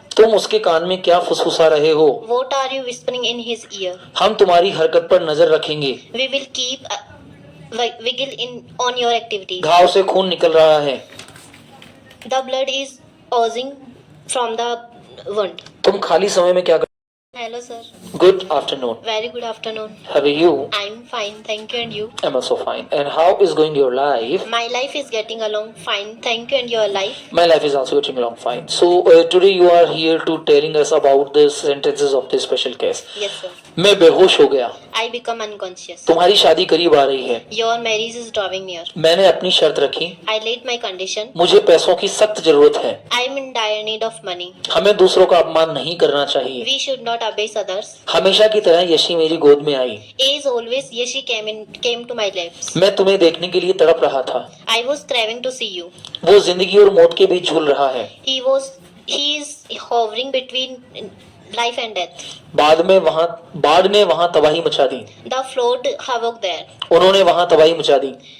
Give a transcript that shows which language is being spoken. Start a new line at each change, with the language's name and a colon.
Hindi: तुम उसके कान में क्या फुसफुसा रहे हो?
English: What are you whispering in his ear?
Hindi: हम तुम्हारी हरकत पर नजर रखेंगे.
English: We will keep wiggle in on your activity.
Hindi: घाव से खून निकल रहा है.
English: The blood is oozing from the wound.
Hindi: तुम खाली समय में क्या कर?
English: Hello sir. Good afternoon. Very good afternoon. How are you? I'm fine, thank you. And you? I'm also fine. And how is going your life? My life is getting along fine, thank you. And your life? My life is also getting along fine. So today you are here to telling us about the sentences of this special case. Yes sir.
Hindi: मैं बेहोश हो गया.
English: I become unconscious.
Hindi: तुम्हारी शादी करीब आ रही है,
English: Your marriage is drawing near.
Hindi: मैंने अपनी शर्त रखी,
English: I laid my condition.
Hindi: मुझे पैसों की सख्त जरूरत है,
English: I am in dire need of money.
Hindi: हमें दूसरों का अपमान नहीं करना चाहिए।
English: We should not abase others.
Hindi: हमेशा की तरह यशी मेरी गोद में आई,
English: As always, Yashi came to my lips.
Hindi: मैं तुम्हें देखने के लिए तड़प रहा था।
English: I was craving to see you.
Hindi: वो जिंदगी और मौत के बीच झूल रहा है।
English: He is hovering between life and death.
Hindi: बाढ़ ने वहाँ तबाही मचा दी,
English: The flood havoc there.
Hindi: उन्होंने वहाँ तबाही मचा दी।